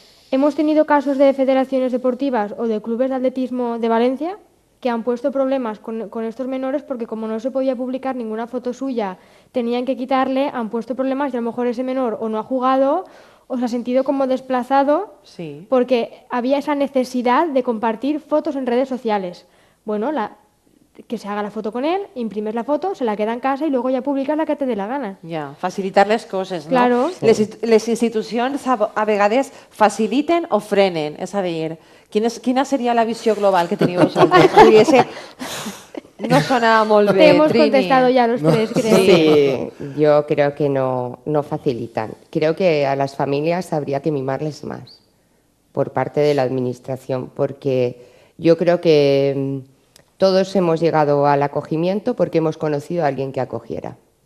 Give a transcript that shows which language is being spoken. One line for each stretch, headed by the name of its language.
Spanish: Hemos tenido casos de federaciones deportivas o de clubes de atletismo de Valencia que han puesto problemas con estos menores porque como no se podía publicar ninguna foto suya, tenían que quitarle, han puesto problemas y a lo mejor ese menor o no ha jugado o se ha sentido como desplazado Sí. porque había esa necesidad de compartir fotos en redes sociales. Bueno, que se haga la foto con él, imprimes la foto, se la queda en casa y luego
Catalan: ja publiques
Spanish: la que te dé la gana.
Catalan: Ja, facilitar les coses, no?
Spanish: Claro.
Catalan: Les institucions a vegades faciliten o frenen, és a dir, quina seria la visió global que teniu vosaltres? Vull dir, no sona molt bé,
Spanish: Te hemos Trini. contestado ya los tres, creo. Sí, yo creo que no facilitan. Creo que a las familias habría que mimarles más por parte de la administración, porque yo creo que todos hemos llegado al acogimiento porque hemos conocido a alguien que acogiera.